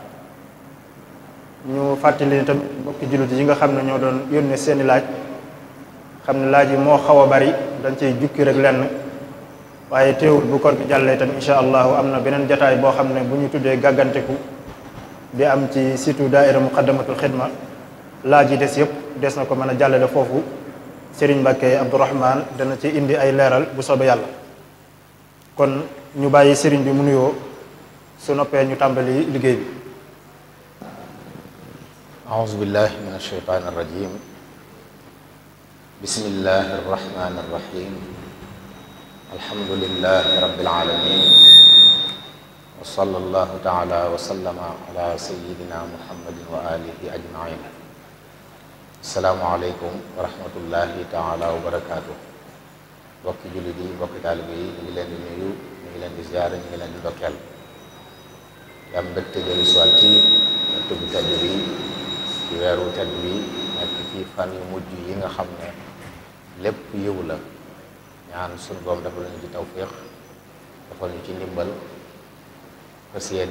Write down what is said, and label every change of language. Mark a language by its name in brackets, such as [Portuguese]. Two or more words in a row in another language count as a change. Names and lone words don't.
[Wolof] ñu fàttali tamit mbokki jullit yi nga xam ne ñoo doon yónnee seeni laaj xam ne laaj yi moo xaw a bari dañ ciy jukki rek lenn waaye teewul bu koor gi jàllee tam [Arabic] إن شاء الله [Wolof] am na beneen jataay boo xam ne bu ñu tuddee gàgganteku di am ci situ daaira muqaddamatul xidma laaj yi des yëpp des na ko mën a jàllale foofu. Sëriñ Mbacke Abdourahman dana ci indi ay leeral bu soobee yàlla. kon ñu bàyyi sëriñ bi mu nuyoo su noppee ñu tàmbali liggéey bi. [Arabic] أعوذ بالله من الشيطان الرجيم بسم الله الرحمن الرحيم الحمد لله رب العالمين وصلى الله تعالى وسلم على سيدنا محمد وآله أجمعين السلام عليكم ورحمة الله تعالى وبركاته. [Wolof] mbokki jullit yi mbokki taalibe yi ñu ngi leen di nuyu ñu ngi leen di ziyaara ñu ngi leen di ndokkeel di am mbégte jëli soit ci tëgg tedd bi ci weeru tedd bi nekk ci fan yu mujj yi nga xam ne lépp yiw la ñaan suñu boom dafa lañu ci tawfiq dafa ñu ci ndimbal fas yéene